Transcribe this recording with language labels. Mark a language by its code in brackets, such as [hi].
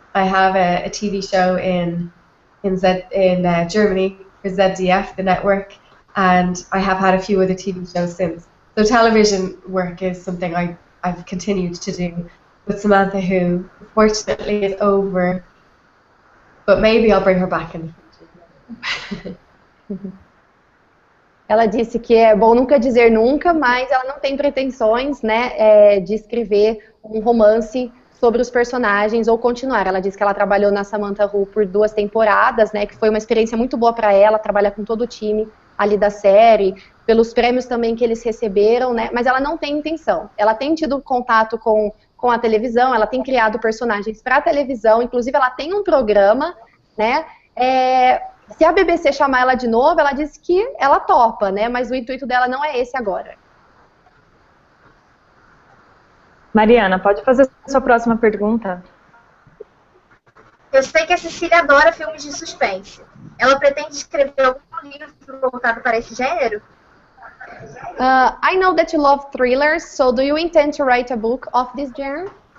[en] I have a TV show in Germany for ZDF, the network, and I have had a few other TV shows since. So television work is something I've continued to do with Samantha, who fortunately is over, but maybe I'll bring her back in the future. [pt] Ela disse que é bom nunca dizer nunca, mas ela não tem pretensões, né, de escrever um romance sobre os personagens ou continuar. Ela disse que ela trabalhou na Samantha Who por 2 temporadas, né, que foi uma experiência muito boa para ela, trabalhar com todo o time ali da série, pelos prêmios também que eles receberam, né, mas ela não tem intenção. Ela tem tido contato com a televisão, ela tem criado personagens para a televisão, inclusive ela tem um programa, né, se a BBC chamar ela de novo, ela disse que ela topa, né? Mas o intuito dela não é esse agora. Mariana, pode fazer a sua próxima pergunta? Eu sei que a Cecília adora filmes de suspense. Ela pretende escrever algum livro voltado para esse gênero? [en] I know that you love thrillers, so do you intend to write a book of this genre?